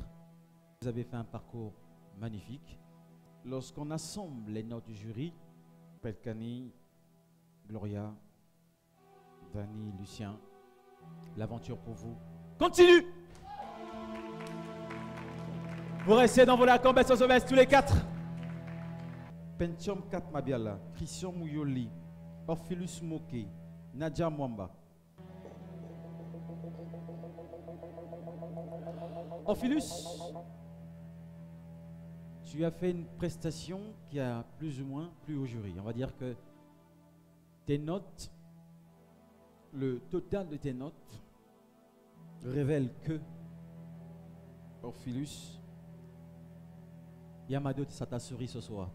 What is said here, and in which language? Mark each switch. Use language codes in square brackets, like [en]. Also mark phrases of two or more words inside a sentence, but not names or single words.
[fr] Vous avez fait un parcours magnifique. Lorsqu'on assemble les notes du jury, Pelkani, Gloria, Dani, Lucien, l'aventure pour vous continue. Vous restez dans Vodacom Best of the Best, tous les quatre. Pentium 4 Mabiala, Christian Mouyoli, Orphelus Moke, Nadia Mwamba. Orphelus, tu as fait une prestation qui a plus ou moins plu au jury. On va dire que tes notes, le total de tes notes révèle que Orphelus, Yamado, ça t'a souri ce soir.